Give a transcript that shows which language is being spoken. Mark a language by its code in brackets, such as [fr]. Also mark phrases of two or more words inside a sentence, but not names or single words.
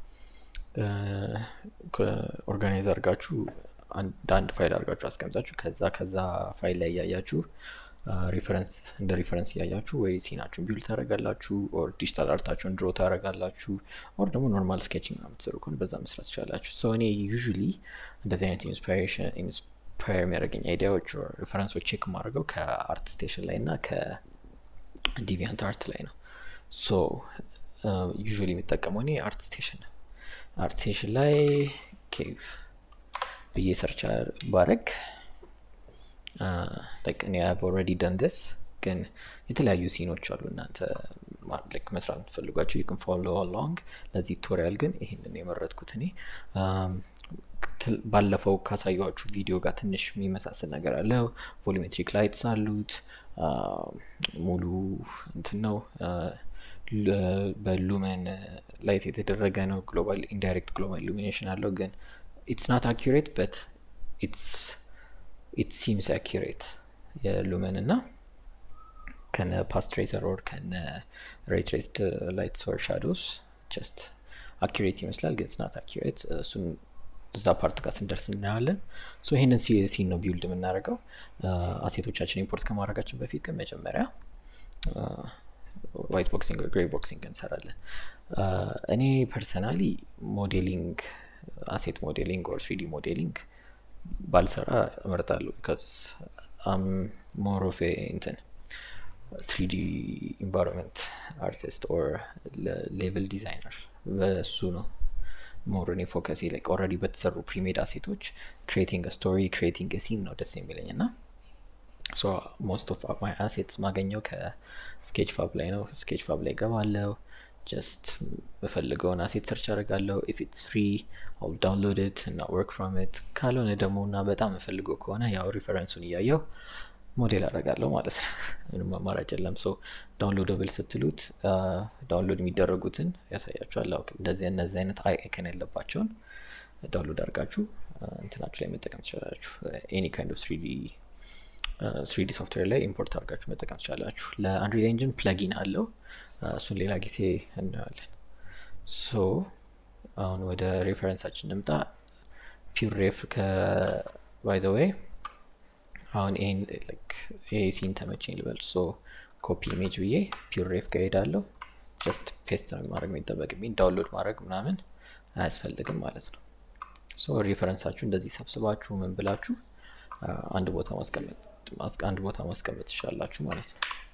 [am] ኦርጋናይዝ አድርጋችሁ አንድ ፋይል አድርጋችሁ አስቀምጣችሁ ከዛ ፋይል ላይ ያያችሁ ሪፈረንስ እንደ ሪፈረንስ ያያችሁ ወይ ሲናችሁን ቢልድ ታደርጋላችሁ ኦር ዲጂታል አርታችሁን ድሮ ታደርጋላችሁ ኦር ደግሞ [en] normal sketching [am] ነው የምትሰሩ ከሆነ በዛ መስራት ትችላላችሁ። እኔ ዩዥሊ እንደዚህ አይነት ኢንስፓየር የሚያደርገኝ አይዲያዎች ኦር ሪፈረንሶች ቼክ ማድረገው ከአርት ስቴሽን ላይ እና ከዲቪያንት አርት ላይ ነው። ዩዥሊ የሚጠቀመው እኔ አርት ስቴሽን ላይ ኬቭ ብዬ ሰርች ባረግ እኔ [en] I've already done this [am] ግን የተለያዩ ሲኖች አሉ እናንተ መስራት የምትፈልጓቸው [en] you can follow along። [am] ለዚህ ቱቶሪያል ግን ይሄንን የመረጥኩት እኔ ባለፈው ካሳየኋችሁ ቪዲዮ ጋር ትንሽ የሚመሳሰል ነገር አለው። [en] volumetric lights [am] አሉት ሙሉ እንትን ነው በሉመን ላይት የተደረገ ነው። [en] global indirect global illumination [am] አለው ግን [en] it's not accurate but it seems accurate [am] የሉመን እና ከነ [en] path tracer [am] ኦር ከነ [en] ray traced lights or shadows just accurate [am] ይመስላል ግን [en] it's not accurate። [am] እሱን እዛ ፓርት ጋር ስንደርስ እናያለን። ይሄንን ሲን ነው ቢልድ የምናደርገው። አሴቶቻችን ኢምፖርት ከማድረጋችን በፊት ግን መጀመሪያ [en] white boxing [am] ወይ [en] grey boxing [am] እንሰራለን። እኔ [en] personally modeling asset modeling or 3D modeling [am] ባልሰራ እመርጣለሁ [en] because I'm more of a 3D environment artist or level designer [am] በሱ ነው more እኔ ፎከስ [en] like already [am] በተሰሩ ፕሪሜድ አሴቶች [en] creating a story creating a scene [am] ነው ደስ የሚለኝ እና [en] most of my assets [am] ማገኘው ከስኬችፋብ ላይ ነው። ስኬችፋብ ላይ ገባለሁ just በፈልገውን አሴት ሰርች አደርጋለሁ። [en] if it's free I'll download it and work from it። [am] ካልሆነ ደግሞ እና በጣም ፈልገው ከሆነ ያው ሪፈረንሱን እያየው ሞዴል አደርጋለሁ ማለት ነው። ምንም አማራጭ የለም። ዳውንሎደብል ስትሉት ዳውንሎድ የሚደረጉትን ያሳያችኋል። እንደዚህ እነዚህ አይነት አይከን ያለባቸውን ዳውንሎድ አድርጋችሁ እንትናችሁ ላይ መጠቀም ትችላላችሁ። [en] any kind of 3D [am] ሶፍትዌር ላይ ኢምፖርት አድርጋችሁ መጠቀም ትችላላችሁ። ለአንሪል ኢንጂን ፕለጊን አለው እሱን ሌላ ጊዜ እናያለን። አሁን ወደ ሬፈረንሳችን እንምጣ። ፒውር ሬፍ [en] by the way [am] አሁን ይሄ ሲን ተመቸኝ ልበል። [en] copy image [am] ብዬ ፒውር ሬፍ ጋር ሄዳለሁ። [en] just paste [am] ነው ማድረግ የሚጠበቅብኝ ዳውንሎድ ማድረግ ምናምን አያስፈልግም ማለት ነው። ሬፈረንሳችሁ እንደዚህ ሰብስባችሁ ምን ብላችሁ አንድ ቦታ ማስቀመጥ ትችላላችሁ ማለት ነው።